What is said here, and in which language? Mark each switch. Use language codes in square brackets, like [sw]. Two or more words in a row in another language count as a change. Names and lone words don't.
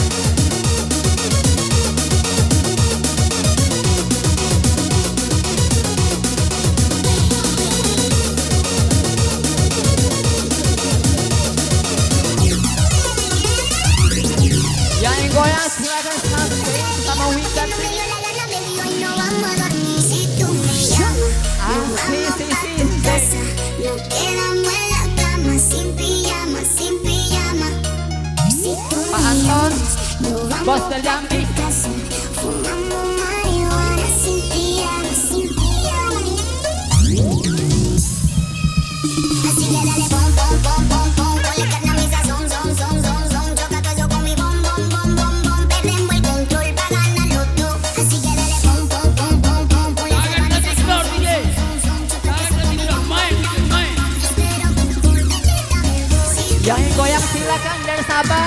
[id] Yang goyang silakan sampai sama weekend. [es] Nos quedamos en la cama sin pijama, sin pijama. Si tú me Pak Anton, llamas, nos bos vamos del pa' Jambi. tu casa. Fumamos marihuana sin pijama, sin pijama. Así que dale pom, pom, pom, pom, pom. Ponle carne a mi sazón, son, son, son, son. Choca todo eso con mi bom, bom, bom, bom, bom. Perdemos el control pa' ganar los dos. Así que dale pom, pom, pom, pom, pom. Ponle carne a mi [id] Jangan kasih [es] sazón, [id] kendor DJ. Jangan kasih kendor. Main, main. Yang goyang silakan dari Sabah.